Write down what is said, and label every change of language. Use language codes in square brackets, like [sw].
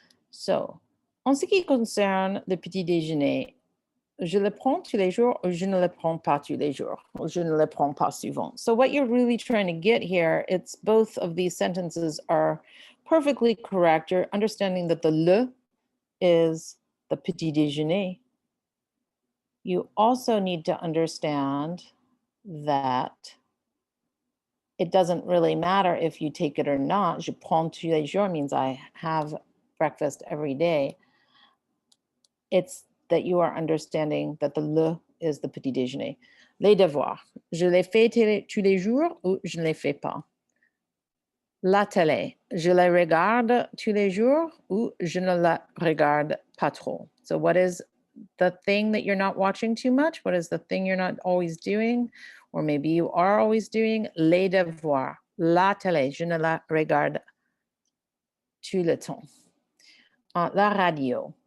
[fr] So, en ce qui concerne le petit déjeuner, je le prends tous les jours ou je ne le prends pas tous les jours, ou je ne le prends pas souvent. [en] So what you're really trying to get here, it's both of these sentences are perfectly correct. You're understanding that the le is the petit déjeuner. You also need to understand that it doesn't really matter if you take it or not. [fr] Je prends tous les jours [en] means I have breakfast every day. It's that you are understanding that the le is the petit déjeuner. [fr] Les devoirs. Je les fais tous les jours ou je ne les fais pas. La télé. Je la regarde tous les jours ou je ne la regarde pas trop. [en] So what is the thing that you're not watching too much? What is the thing you're not always doing? Or maybe you are always doing. [fr] Les devoirs. La télé. Je ne la regarde tout le temps. La radio.